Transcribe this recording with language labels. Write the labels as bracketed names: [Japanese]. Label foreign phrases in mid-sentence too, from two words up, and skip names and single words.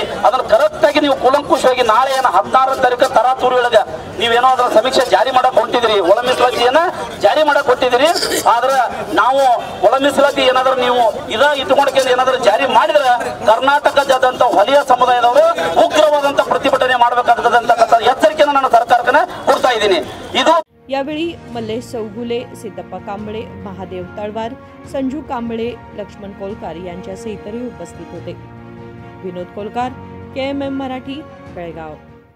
[Kannada] ಅದನ್ನು ಕರೆಕ್ಟ್ ಆಗಿ ನೀವು ಕೂಲಂಕುಷವಾಗಿ ನಾಳೆ 16 ತಾರೀಕು ತರಾತುರಿ ಒಳಗೆ ನೀವೇನೋ ಅದರ ಸಮೀಕ್ಷೆ ಜಾರಿ ಮಾಡಕ್ ಹೊಂಟಿದ್ರಿ, ಒಳ ಮೀಸಲಾತಿಯನ್ನ ಜಾರಿ ಮಾಡಕ್ ಹೊಂಟಿದ್ರಿ। ಆದ್ರೆ ನಾವು ಒಳ ಮೀಸಲಾತಿ ಏನಾದ್ರೂ ನೀವು ಇಟ್ಕೊಂಡ್ಕೊಂಡು ಏನಾದ್ರೂ ಜಾರಿ ಮಾಡಿದ್ರೆ ಕರ್ನಾಟಕದಾದ್ಯಂತ ವಲಯ ಸಮುದಾಯದವರು ಉಗ್ರವಾದಂತ ಪ್ರತಿಭಟನೆ ಮಾಡಬೇಕಾಗ್ತದೆ ಅಂತಕ್ಕಂಥ ಎಚ್ಚರಿಕೆಯನ್ನು ನಾನು ಸರ್ಕಾರಕ್ಕೆ ಕೊಡ್ತಾ ಇದ್ದೀನಿ। ಇದು [Marathi] यावेळी मल्लेश चौगुले, सिद्धप्पा कांबळे, महादेव तळवार, संजू कांबळे, लक्ष्मण कोलकार यांच्यासह इतरही उपस्थित होते। विनोद कोलकार, KMM मराठी, बेळगाव।